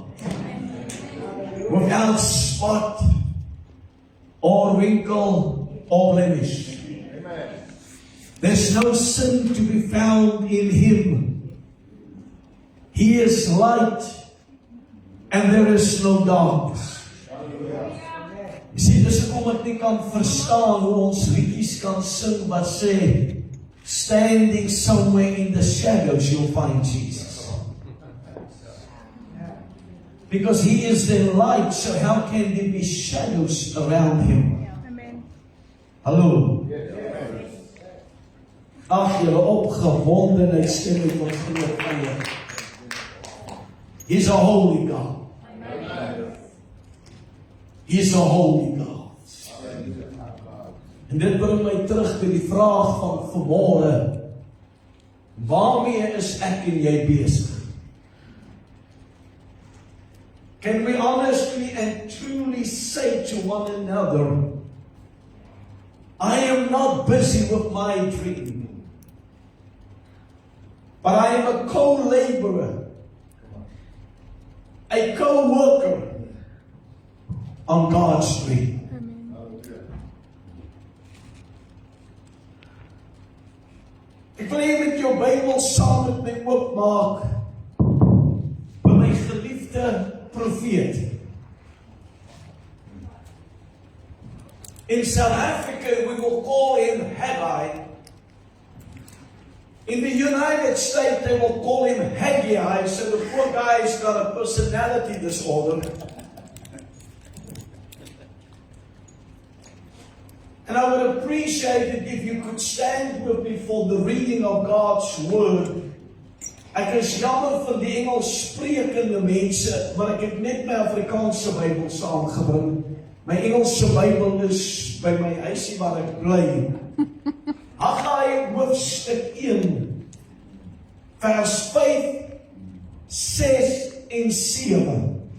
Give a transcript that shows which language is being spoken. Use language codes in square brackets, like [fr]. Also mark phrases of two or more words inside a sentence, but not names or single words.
[en] Without spot or wrinkle or blemish. There's no sin to be found in Him. He is light and there is no darkness. You see, [af] dis hoekom ek nie kan verstaan hoe ons liedjies kan sing wat sê, [en] standing somewhere in the shadows, you'll find Jesus. Because He is the light, so how can there be shadows around Him? Amen. [af] Hallo? Ag, julle opgewondenheid stem ek ons geloof van jou. [en] He's a holy God. He's a holy God. [af] En dit bring my terug by die vraag van vanmôre. Waarmee is ek en jy besig? [en] Can we honestly and truly say to one another, I am not busy with my dream, but I am a co-laborer, a co-worker on God's dream. [af] Ek wil hê met jou Bybel saam met my oopmaak by my geliefde profeet. [en] In South Africa, we will call him Haggai. In the United States, they will call him Haggai, so the poor guy's got a personality disorder. And I would appreciate it if you could stand with me for the reading of God's Word. [af] Ek is jammer vir die Engels sprekende mense, maar ek het net my Afrikaanse Bybel saamgebring. My Engelse Bybel is by my huisie waar ek bly. Haggai hoofstuk 1, vers 5, 6 en 7.